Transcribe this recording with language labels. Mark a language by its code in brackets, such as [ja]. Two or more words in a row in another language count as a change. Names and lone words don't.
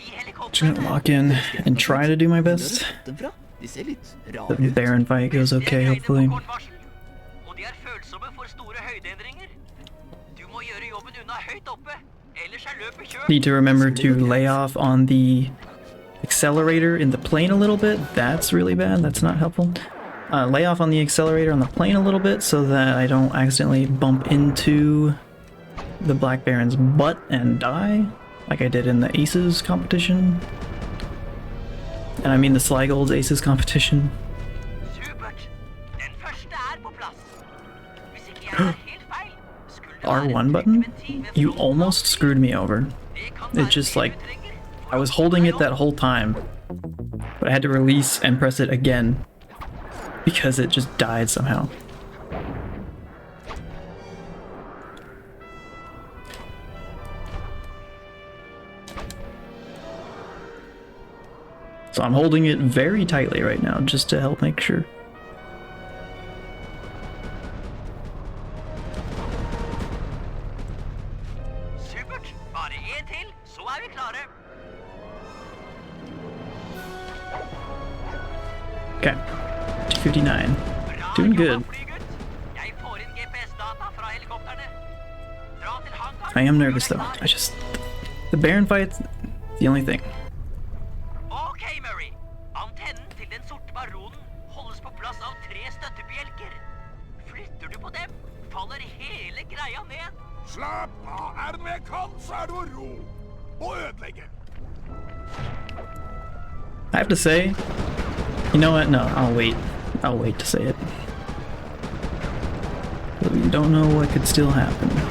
[en] Just [no] helikopteret. [en] gonna lock in and try to do my best. [no] De ser litt rare [en] The [no] ut. [en] Baron fight goes okay, hopefully. [no] Og de er følsomme for store høydeendringer. Du må gjøre jobben unna høyt oppe, ellers er løpet kjørt. [en] Need to remember to lay off on the accelerator in the plane a little bit. That's really bad. That's not helpful. Lay off on the accelerator on the plane a little bit so that I don't accidentally bump into the Black Baron's butt and die, like I did in the Aces competition. And I mean the Slygold's Aces competition. [no] Supert. Den første er på plass. Hvis ikke jeg er helt feil, skulle det være [en] R1 button? [no] ventil ved [en] You [no] fronten. [en] almost screwed me over. [no] Det kan [en] It's [no] være [en] just [no] det [en] like, [no] du trenger for [en] I was [no] å [en] holding [no] komme [en] it [no] deg [en] that [no] opp. [en] whole time, but I had to release and press it again because it just died somehow. So I'm holding it very tightly right now just to help make sure. [no] Supert. Bare en til, så er vi klare. [en] Okay, 259. [no] Bra [en] Doing [no] jobba, [en] good. [no] flygutt. Jeg får inn GPS-data fra helikopterne. Dra til hangaren. [en] I am [no] og [en] nervous [no] gjør [en] though. [no] deg klar. [en] The Baron fight's the only thing. [no] Ok, Murray. Antennen til den sorte baronen holdes på plass av 3 støttebjelker. Flytter du på dem, faller hele greia ned. Slapp av, er det noe jeg kan, så er det å ro. Og ødelegge. [en] I have to say, you know what? No, I'll wait. I'll wait to say it. But we don't know what could still happen.